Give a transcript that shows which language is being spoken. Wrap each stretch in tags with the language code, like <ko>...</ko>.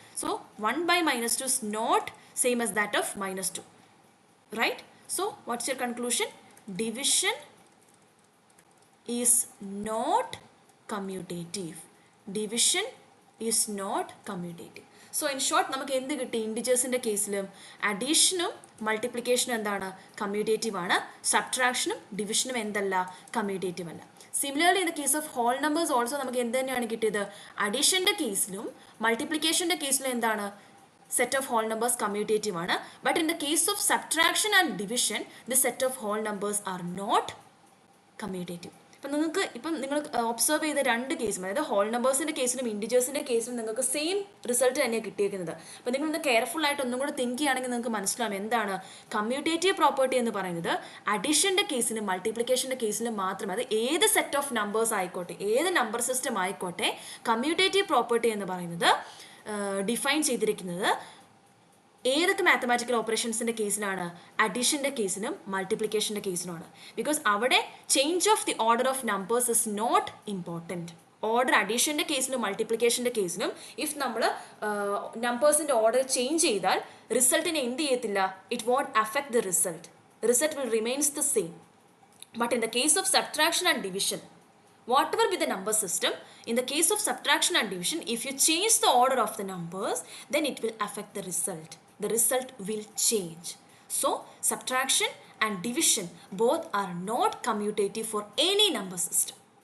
<en>So 1 by -2 is not same as that of -2, right? So what's your conclusion? division is not commutative. Division is not commutative. So in short,</en> <ml>നമുക്ക് എന്ത് കിട്ടി? ഇൻഡിജേഴ്സിൻ്റെ കേസിലും അഡീഷനും മൾട്ടിപ്ലിക്കേഷനും എന്താണ്? Commutative ആണ്. സബ്ട്രാക്ഷനും ഡിവിഷനും എന്തല്ല? Commutative അല്ല.</ml> <en>similarly in the case of whole numbers also</en> <ml>നമുക്ക് എന്ത് തന്നെയാണ് കിട്ടിയത്? അഡീഷൻ്റെ കേസിലും മൾട്ടിപ്ലിക്കേഷൻ്റെ കേസിലും എന്താണ്?</ml> <en>Set of whole numbers commutative ആണ്. But in the case of subtraction and division, the set of whole numbers are not commutative.</en> <ml>ഇപ്പം നിങ്ങൾ ഒബ്സർവ് ചെയ്ത രണ്ട് കേസും, അതായത് ഹോൾ നമ്പേഴ്സിൻ്റെ കേസിലും ഇൻഡിജേഴ്സിൻ്റെ കേസിലും നിങ്ങൾക്ക് സെയിം റിസൾട്ട് തന്നെയാണ് കിട്ടിയിരിക്കുന്നത്. അപ്പോൾ നിങ്ങളൊന്ന് കെയർഫുൾ ആയിട്ട് ഒന്നും കൂടെ തിങ്ക് ചെയ്യുകയാണെങ്കിൽ നിങ്ങൾക്ക് മനസ്സിലാവും എന്താണ് കമ്മ്യൂട്ടേറ്റീവ് പ്രോപ്പർട്ടി എന്ന് പറയുന്നത്. അഡീഷൻ്റെ കേസിലും മൾട്ടിപ്ലിക്കേഷൻ്റെ കേസിലും മാത്രമേ, അത് ഏത് സെറ്റ് ഓഫ് നമ്പേഴ്സ് ആയിക്കോട്ടെ, ഏത് നമ്പർ സിസ്റ്റം ആയിക്കോട്ടെ, കമ്മ്യൂട്ടേറ്റീവ് പ്രോപ്പർട്ടി എന്ന് പറയുന്നത് ഡിഫൈൻ ചെയ്തിരിക്കുന്നത് ഏതൊക്കെ മാത്തമാറ്റിക്കൽ ഓപ്പറേഷൻസിൻ്റെ കേസിലാണ്? അഡീഷൻ്റെ കേസിലും മൾട്ടിപ്ലിക്കേഷൻ്റെ കേസിലുമാണ്. ബിക്കോസ് അവിടെ</ml> <en>Change of the order of numbers is not important.</en> <ml>Order അഡീഷൻ്റെ കേസിലും മൾട്ടിപ്ലിക്കേഷൻ്റെ കേസിലും ഇഫ് നമ്മൾ നമ്പേഴ്സിൻ്റെ ഓർഡർ ചേഞ്ച് ചെയ്താൽ റിസൾട്ടിനെ എന്ത് ചെയ്യത്തില്ല?</ml> <en>It won't affect the result. Result will remains the same. But in the case of subtraction and division, whatever be the number system, in the case of subtraction and division, if you change the order of the numbers, then it will affect the result. The result will change. So subtraction and division both are not commutative for any number system.</en>